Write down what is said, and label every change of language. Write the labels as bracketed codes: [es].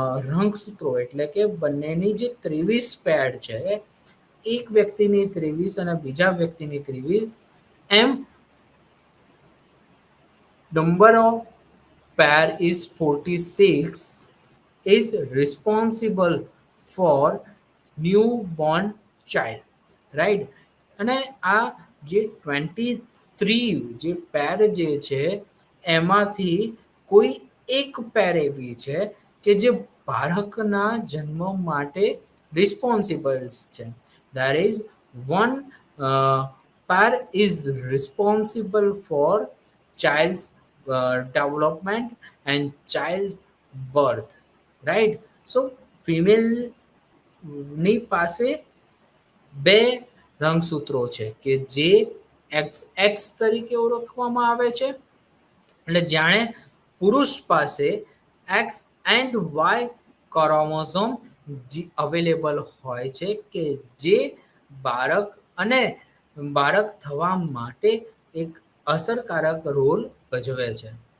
[gu] રંગસૂત્રો એટલે કે બંનેની જે 23 પેડ છે, એક વ્યક્તિની 23 અને બીજા વ્યક્તિની 23, એમ [en] number of pair is 46 is responsible for newborn child, right? [gu] અને આ જે 23 જે પેર જે છે એમાંથી કોઈ એક પેર એવી છે કે જે બાળકના જન્મ માટે રિસ્પોન્સિબલ છે. [en] There is one pair is responsible for child's development and child birth, right? [gu] So female ની પાસે બે રંગસૂત્રો છે કે જે એક્સ તરીકે ઓળખવામાં આવે છે, એટલે જાણે પુરુષ પાસે x and Y chromosome available હોય છે કે જે બાળક અને બાળક થવા માટે એક અસરકારક રોલ ભજવે છે.